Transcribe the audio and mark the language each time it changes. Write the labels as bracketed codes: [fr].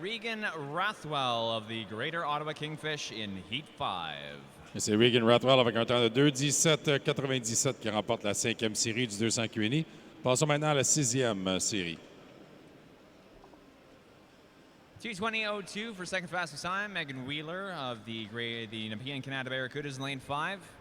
[en] Regan Rathwell of the Greater Ottawa Kingfish in Heat 5. [fr] Et c'est Regan Rathwell avec un temps de 2:17.97 qui remporte la 5e série du 200 QNI. Passons maintenant à la 6e série. [en] 2:20.02 for second fastest time. Megan Wheeler of the Nepean Kanata Barracudas in lane 5.